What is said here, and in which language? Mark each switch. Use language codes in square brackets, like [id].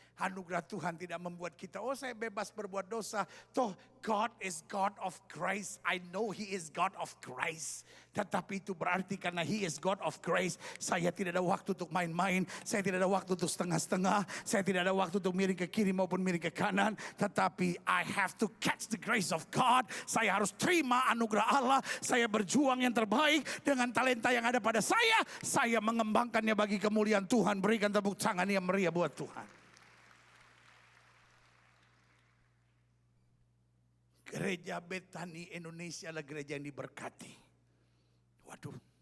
[id] Anugerah Tuhan tidak membuat kita, oh saya bebas berbuat dosa. Toh [en] God is God of grace. I know He is God of grace. [id] Tetapi itu berarti karena [en] He is God of grace, [id] saya tidak ada waktu untuk main-main. Saya tidak ada waktu untuk setengah-setengah. Saya tidak ada waktu untuk miring ke kiri maupun miring ke kanan. Tetapi [en] I have to catch the grace of God. [id] Saya harus terima anugerah Allah. Saya berjuang yang terbaik dengan talenta yang ada pada saya. Saya mengembangkannya bagi kemuliaan Tuhan. Berikan tepuk tangan yang meriah buat Tuhan. Gereja Betani Indonesia adalah gereja yang diberkati. Waduh.